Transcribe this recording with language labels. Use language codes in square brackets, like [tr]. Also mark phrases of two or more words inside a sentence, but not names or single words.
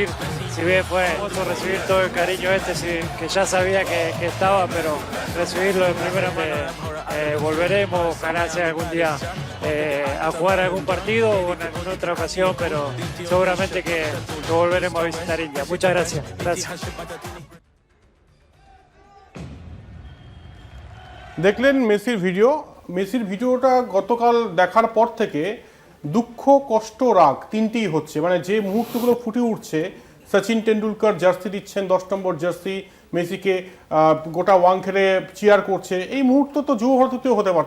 [es] Si bien fue recibir todo el cariño que ya sabía que estaba, pero recibirlo de primera volveremos, ojalá sea algún día a jugar algún partido o en alguna otra ocasión, pero seguramente que volveremos a visitar India. Muchas gracias. Gracias. [bn] দেখলেন মেসির ভিডিওটা গতকাল দেখার পর থেকে দুঃখ, কষ্ট, রাগ তিনটেই হচ্ছে। মানে যে মুহূর্তগুলো ফুটে উঠছে, সচিন টেন্ডুলকার জার্সি দিচ্ছেন 10 নম্বর জার্সি, মেসিকে গোটা ওয়াংখেড়ে চিয়ার করছে, এই মুহূর্ত তো যুব ভারতীতেও হতে পারতো।